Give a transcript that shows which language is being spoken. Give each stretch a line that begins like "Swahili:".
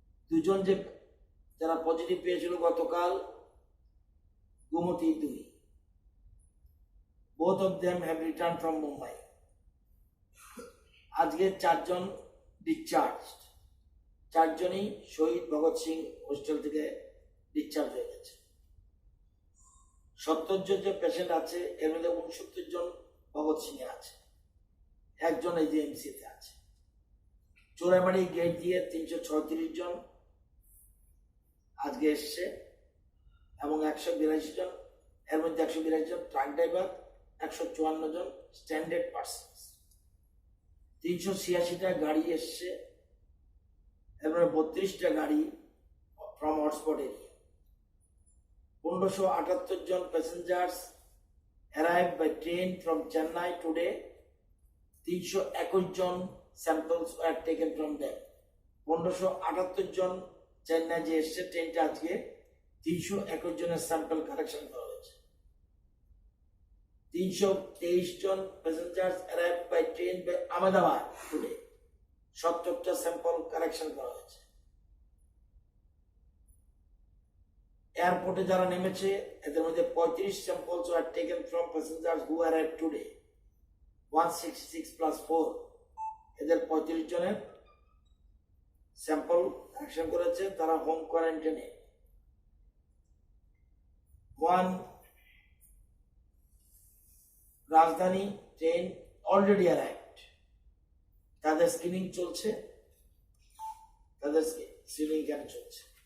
Bangla: দুজন যারা পজিটিভ পেয়েছিল গতকাল, Gomti 2,
English: both of them have returned from Mumbai.
Bangla: আজকে 4 জন ডিসচার্জড, 4 জনই শহীদ ভগৎ সিং হোস্টেল থেকে ডিসচার্জ হয়ে গেছে। 70 জন যে পেশেন্ট আছে এর মধ্যে 69 জন ভগৎ সিং এ আছে, 1 জন এজিএমসি তে আছে। চোরাবাড়ি গেট দিয়ে 336 জন আজকে এসছে এবং 182 জন, এর মধ্যে 182 জন ট্রাক ড্রাইভার, 154 জন স্ট্যান্ডার্ড পার্সন। 386টা গাড়ি এসছে, এরপরে 32টা গাড়ি from hotspot area.
English: 1578 জন passengers arrived by train from Chennai today. 321 জন samples were taken from them.
Bangla: 1578 জন চেন্নাই যে এসছে ট্রেনটা আজকে 321 জনের স্যাম্পল কালেকশন করা হয়েছে।
English: 323 জন passengers arrived by train by Ahmedabad today.
Bangla: 70টা sample collection করা হয়েছে। এয়ারপোর্টে যারা নেমেছে এদের মধ্যে
English: 35 samples were taken from passengers who arrived today. 166 plus 4,
Bangla: এদের 35 জনের স্যাম্পল কালেকশন করেছে, তারা হোম কোয়ারেন্টাইনে। 1 রাজধানী ট্রেন অলরেডি অ্যারাইভড, তাদের স্ক্রিনিং চলছে, তাদের স্ক্রিনিং এখানে চলছে।